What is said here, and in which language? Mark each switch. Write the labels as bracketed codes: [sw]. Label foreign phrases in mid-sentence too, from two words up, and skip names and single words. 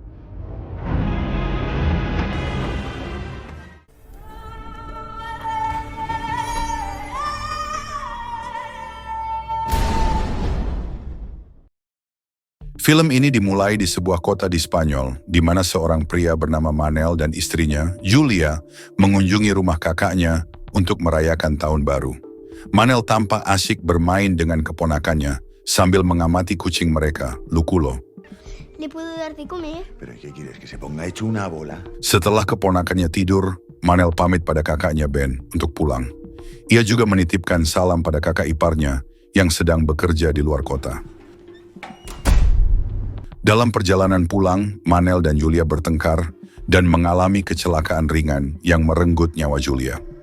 [id] Film ini dimulai di sebuah kota di Spanyol, di mana seorang pria bernama Manel dan istrinya, Julia, mengunjungi rumah kakaknya untuk merayakan tahun baru. Manel tampak asyik bermain dengan keponakannya, sambil mengamati kucing mereka, Luculo. [es] ¿Le puedo dar de comer? ¿Pero qué quieres? ¿Que se ponga hecho una bola? [id] Setelah keponakannya tidur, Manel pamit pada kakaknya Ben untuk pulang. Ia juga menitipkan salam pada kakak iparnya yang sedang bekerja di luar kota. Dalam perjalanan pulang, Manel dan Julia bertengkar dan mengalami kecelakaan ringan yang merenggut nyawa Julia.